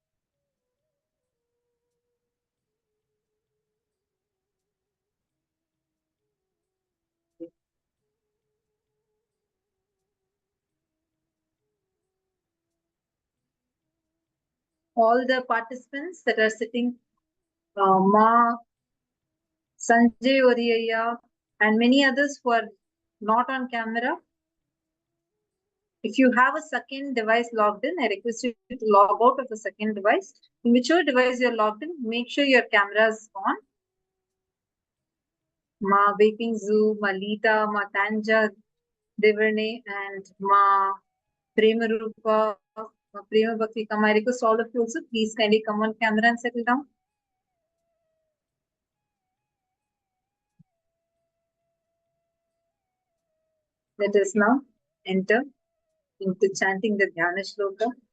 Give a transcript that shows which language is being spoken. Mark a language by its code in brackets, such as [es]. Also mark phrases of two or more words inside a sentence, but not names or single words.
[en] All the participants that are sitting, Ma, Sanjay Odiyaya, and many others who are not on camera. If you have a second device logged in, I request you to log out of the second device. In whichever device you're logged in, make sure your camera is on. Ma Vaping Zoo, Ma Lita, Ma Tanja, Devarne, and Ma Prema Rupa, Ma Prema Bhakti Kama. I request all of you also, please kindly come on camera and settle down. Let us now enter into chanting the Dhyana Shloka.